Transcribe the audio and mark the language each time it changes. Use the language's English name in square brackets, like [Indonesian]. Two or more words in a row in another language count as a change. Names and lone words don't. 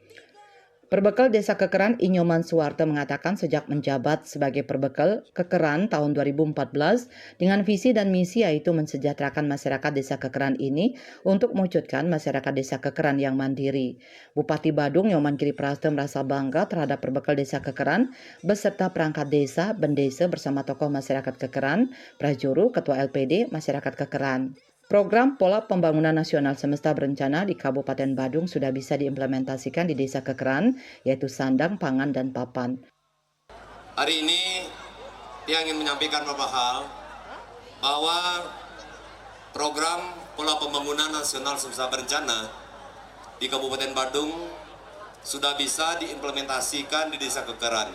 [Indonesian] Perbekal Desa Kekeran Inyoman Suwarto mengatakan sejak menjabat sebagai Perbekal Kekeran tahun 2014 dengan visi dan misi yaitu mensejahterakan masyarakat Desa Kekeran ini untuk mewujudkan masyarakat Desa Kekeran yang mandiri. Bupati Badung Nyoman Giri Prasetyo merasa bangga terhadap Perbekal Desa Kekeran beserta perangkat desa, bendesa bersama tokoh masyarakat Kekeran, prajuru, ketua LPD, masyarakat Kekeran. Program Pola Pembangunan Nasional Semesta Berencana di Kabupaten Badung sudah bisa diimplementasikan di Desa Kekeran, yaitu sandang, pangan, dan papan. Hari ini dia ingin menyampaikan beberapa hal, bahwa program Pola Pembangunan Nasional Semesta Berencana di Kabupaten Badung sudah bisa diimplementasikan di Desa Kekeran.